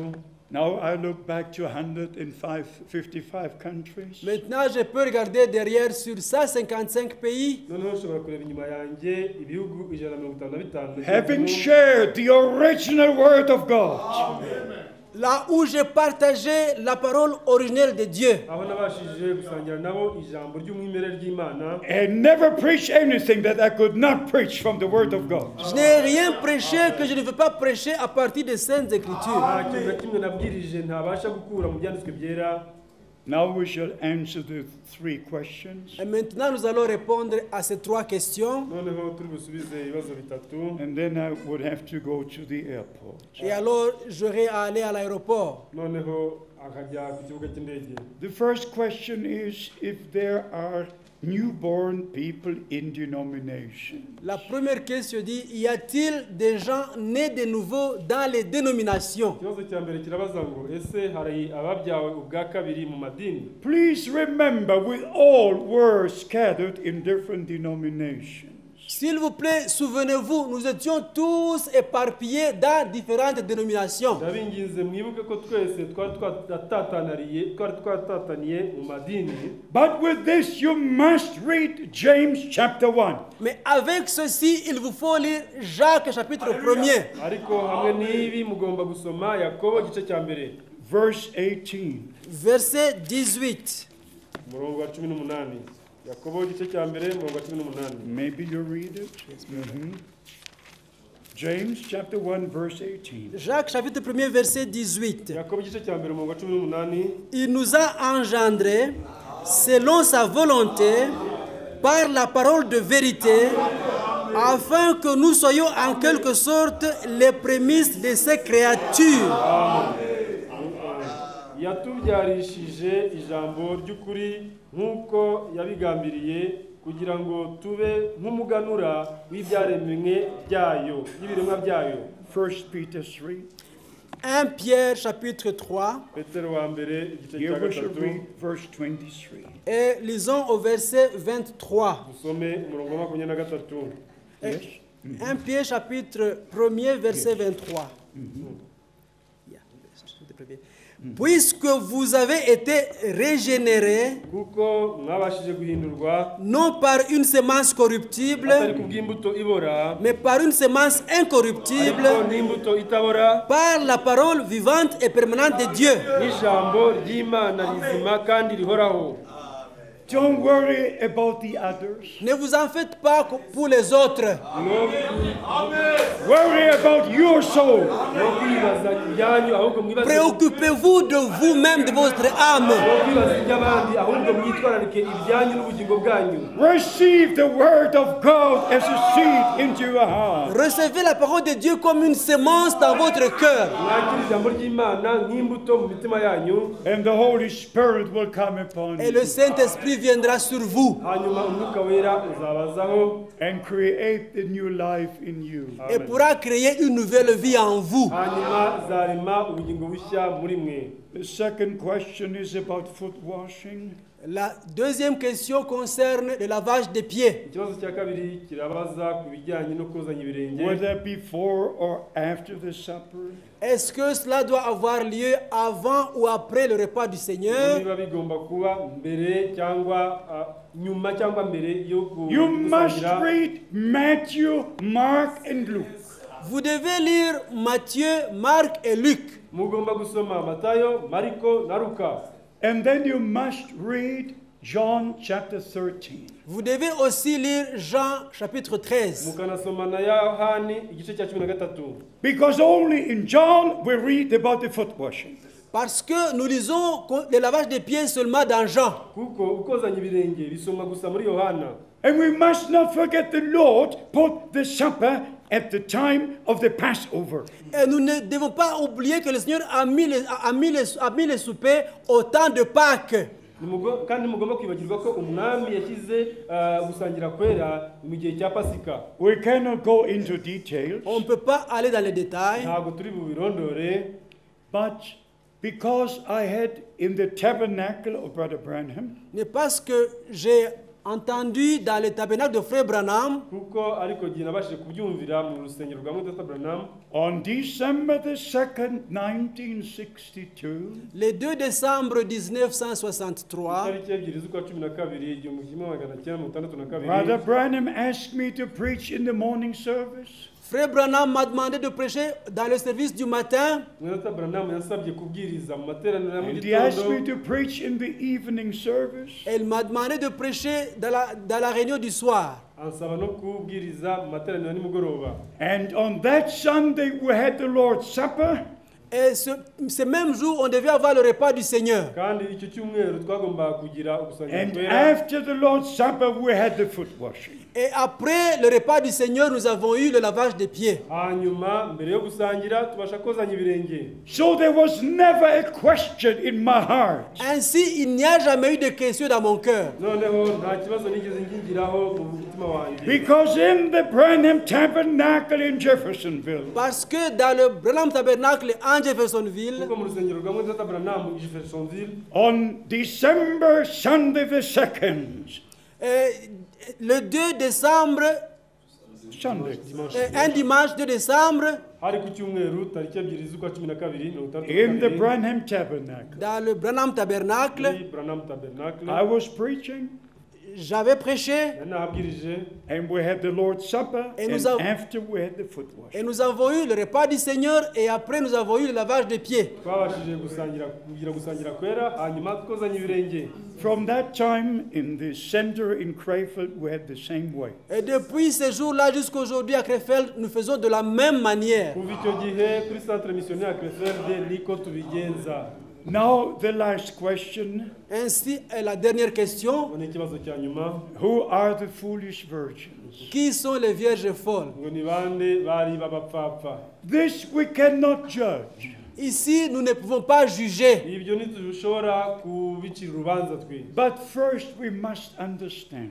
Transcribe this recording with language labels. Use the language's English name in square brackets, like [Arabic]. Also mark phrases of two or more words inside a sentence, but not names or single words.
[English] Now I look back to 155 countries. [French] Maintenant, je peux regarder derrière sur 155 pays, [Kinyarwanda] noneho nshobora kureba inyuma yanjye ibihugu 155 [English] Having shared the original word of God. [French] là où j'ai partagé la parole originelle de Dieu. [Kinyarwanda] aho nabashije gusangira nabo ijambo ry'umwimerere ry'Imana, [English] And never preach anything that I could not preach from the word of God. [French] Je n'ai rien prêché que je ne veux pas prêcher à partir des Saintes Écritures. [Kinyarwanda] nta kintu na kimwe nabwirije ntabasha gukura mu byanditswe byera. [English] Now we shall answer the three questions. [French] Et maintenant, nous allons répondre à ces trois questions. [Kinyarwanda] noneho turi busubize ibibazo bitatu. [English] And then I would have to go to the airport. [French] Et alors, j'aurai à aller à l'aéroport. [Kinyarwanda] noneho akajya ku kibuga cy'indege. [English] The first question is if there are newborn people in denomination. [French] La première question dit, y a-t-il des gens nés de nouveau dans les dénominations? [Kinyarwanda] ikibazo cya mbere kirabaza ngo ese hari ababyawe ubwa kabiri mu madini? [English] Please remember, we all were scattered in different denominations. [French] S'il vous plaît, souvenez-vous, nous étions tous éparpillés dans différentes dénominations. [Kinyarwanda] ndabinginze mwibuke ko twese twari twatataniye mu madini. [English] But with this, you must read James chapter 1. [French] Mais avec ceci, il vous faut lire Jacques chapitre 1er, [Kinyarwanda] ariko hamwe n'ibi mugomba gusoma Yakobo igice cya mbere [English] Verse 18. [French] verset 18. [Kinyarwanda] umurongo wa 18. Yakobo igice cya mbere umurongo wa 18. [English] Maybe you read it. Mhm. James chapter 1, verse 18. [French] Jacques chapitre 1er, verset 18. [Kinyarwanda] Yakobo igice cya mbere umurongo wa 18. [French] Il nous a engendrés selon sa volonté par la parole de vérité, afin que nous soyons en quelque sorte les prémices de ces créatures. [Kinyarwanda] yatubyarishije ijambo ry'ukuri nk'uko yabigambiriye kugira ngo tube nk'umuganura w'ibyaremwe byayo y'ibiremwa byayo. [English] 1 Peter 3. [French] 1 Pierre chapitre 3 [Kinyarwanda] petero wa mbere igice [English] Here [Kinyarwanda] cya [English] we shall [Kinyarwanda] gatatu [English] read verse 23. [French] et lisons au verset 23. [Kinyarwanda] dusome umurongo wa 23. [English] Yes? [French] 1 Pierre chapitre 1er verset 23. [English] Yeah. [French] Puisque vous avez été régénérés, [Kinyarwanda] kuko mwabashije guhindurwa [French] non par une semence corruptible, [Kinyarwanda] atari kubw'imbuto ibora [French] mais par une semence incorruptible, [Kinyarwanda] ariko n'imbuto itabora [French] par la parole vivante et permanente de Dieu. [Kinyarwanda] n'ijambo ry'Imana rizima kandi rihoraho. [English] Don't worry about the others. [French] Ne vous en faites pas pour les autres. [English] Worry about your soul. [Kinyarwanda] No kwibaza ibyanyu ahubwo mwibaze [French] Préoccupez-vous de vous-même, de votre âme. [Kinyarwanda] kwibaza iby'abandi ahubwo mwitwararike ibyanyu n'ubugingo bwanyu. [English] Receive the word of God as a seed into your heart. [French] Recevez la parole de Dieu comme une semence dans votre cœur. [Kinyarwanda] mwakira ijambo ry'Imana nk'imbuto mu mitima yanyu, [English] And the Holy Spirit will come upon [French] Et le [English] you [French] Saint-Esprit viendra sur vous [Kinyarwanda] hanyuma umwuka wera uzabazaho, [English] and create the new life in you. [French] et pourra créer une nouvelle vie en vous. [Kinyarwanda] hanyuma zarema ubugingo bushya muri mwe. [English] The second question is about foot washing. [French] La deuxième question concerne le lavage des pieds. [Kinyarwanda] Ikibazo cya kabiri kirabaza ku bijyanye no kozanya ibirenge, [English] Whether before or after the supper. [French] Est-ce que cela doit avoir lieu avant ou après le repas du Seigneur? [Kinyarwanda] niba bigomba kuba mbere cyangwa nyuma cyangwa mbere yo [English] You must [Kinyarwanda] gusangira. [English] read Matthew, Mark, and Luke. [French] Vous devez lire Matthieu, Marc et Luc. [Kinyarwanda] Mugomba gusoma Matayo, Mariko na Luka. [English] And then you must read John chapter 13. [French] Vous devez aussi lire Jean chapitre 13. [Kinyarwanda] mukanasoma na Yohani igice cya 13. [English] Because only in John we read about the foot washing. [French] Parce que nous lisons le lavage des pieds seulement dans Jean. [Kinyarwanda] kuko ukozanya ibirenge bisomwa gusa muri Yohana. [English] And we must not forget the Lord put the supper at the time of the Passover. [French] Et nous ne devons pas oublier que le Seigneur a mis les soupers au temps de Pâques. [Kinyarwanda] kandi mugomba kwibagirwa ko umwami yashyize gusangira kwera mu gihe cya Pasika. [English] We cannot go into details, [French] On ne peut pas aller dans les détails. [Kinyarwanda] ntabwo turi bubirondore, [English] but because I had in the tabernacle of Brother Branham, [French] Mais parce que j'ai entendu dans le tabernacle de Frère Branham, [Kinyarwanda] kuko ariko gihe nabashije kubyumvira mu rusengero rwa Mutata Branham [English] on December the 2nd, 1962, [French] le 2 décembre 1963, [Kinyarwanda] itariki ebyiri z'ukwa 12 igihumbi kimwe magana cyenda mirongo itandatu na [English] Brother [Kinyarwanda] kabiri, [English] Branham asked me to preach in the morning service. [French] Frère Branham m'a demandé de prêcher dans le service du matin. [Kinyarwanda] Mutata Branham yansabye kubwiriza mu materaniro ya mu [English] And he asked me [Kinyarwanda] gitondo, [English] to preach in the evening service. [French] Elle m'a demandé de prêcher dans la réunion du soir. [Kinyarwanda] ansaba no kubwiriza mu materaniro ya nimugoroba. [English] And on that Sunday, we had the Lord's Supper. [French] Et ce même jour, on devait avoir le repas du Seigneur. [Kinyarwanda] kandi icyo cyumweru twagombaga kugira ugusangira [English] And [Kinyarwanda] kwera, [English] after the Lord's Supper, we had the foot washing. [French] Et après le repas du Seigneur, nous avons eu le lavage des pieds. [Kinyarwanda] hanyuma mbere yo gusangira tubasha kozanya ibirenge. [English] So there was never a question in my heart. [French] Ainsi, il n'y a jamais eu de question dans mon cœur. [Kinyarwanda] noneho nta kibazo nigeze ngingiraho mu mutima wanjye, [English] Because in the Branham Tabernacle in Jeffersonville, [French] Parce que dans le Branham Tabernacle en Jeffersonville, [Kinyarwanda] kuko mu rusengero rwa Mutata Branham i Jeffersonville [English] on December Sunday the 2nd, [French] le 2 décembre, [English] Sunday, [French] un dimanche 2 décembre, [Kinyarwanda] hari ku cyumweru tariki ebyiri z'ukwa 12 mirongo itandatu na [English] in the [Kinyarwanda] kabiri, [English] Branham Tabernacle, [French] dans le Branham Tabernacle, [Kinyarwanda] muri Branham Tabernacle [English] I was preaching, [French] j'avais prêché [Kinyarwanda] nari nahabwirije, [English] and we had the Lord's Supper, [French] Et [English] and [French] nous avons- [English] after we had the foot [French] et [English] washing. [French] nous avons eu le repas du Seigneur et après nous avons eu le lavage des pieds. [Kinyarwanda] twabashije kugira gusangira kwera hanyuma twozanya ibirenge. [English] From that time, in the center in Crayfield, we had the same way. [French] Et depuis ce jour-là jusqu'à aujourd'hui à Krefeld, nous faisons de la même manière. [Kinyarwanda] kuva icyo gihe kuri [French] centre missionnaire [Kinyarwanda] ya Krefeld niko tubigenza. [English] Now, the last question, [French] Ainsi est la dernière question. [Kinyarwanda] none ikibazo cya nyuma, [English] who are the foolish virgins? [French] Qui sont les vierges folles? [Kinyarwanda] ngo ni bande bari b'abapfapfa? [English] This we cannot judge. [French] Ici, nous ne pouvons pas juger. [Kinyarwanda] ibyo ntitushobora kubicira urubanza twe. [English] But first we must understand.